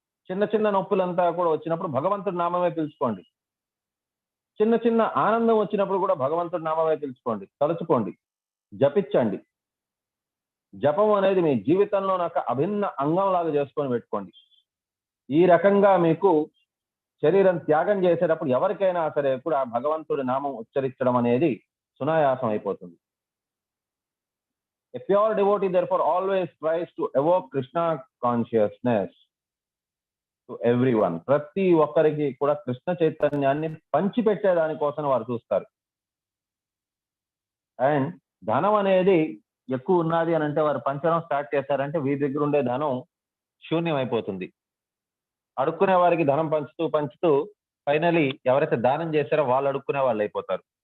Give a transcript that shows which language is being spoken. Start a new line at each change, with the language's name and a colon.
Telugu: చిన్న చిన్న నొప్పులంతా కూడా వచ్చినప్పుడు భగవంతుడి నామమే పిలుచుకోండి. చిన్న చిన్న ఆనందం వచ్చినప్పుడు కూడా భగవంతుడి నామమే పిలుచుకోండి, తలుచుకోండి, జపించండి. జపం అనేది మీ జీవితంలో ఒక అభిన్న అంగం లాగా చేసుకొని పెట్టుకోండి. ఈ రకంగా మీకు శరీరం త్యాగం చేసేటప్పుడు ఎవరికైనా సరే కూడా ఆ భగవంతుడి నామం ఉచ్చరించడం అనేది సునాయాసం అయిపోతుంది.
English: A pure devotee therefore always tries to evoke Krishna consciousness to everyone.
Telugu: ప్రతి ఒక్కరికి కూడా కృష్ణ చైతన్యాన్ని పంచిపెట్టే దానికోసం వారు చూస్తారు. అండ్ ధనం అనేది ఎక్కువ ఉన్నది అని అంటే వారు పంచడం స్టార్ట్ చేశారంటే వీరి దగ్గర ఉండే ధనం శూన్యం అయిపోతుంది. అడుక్కునే వారికి ధనం పంచుతూ పంచుతూ ఫైనలీ ఎవరైతే దానం చేశారో వాళ్ళు అడుక్కునే వాళ్ళు అయిపోతారు.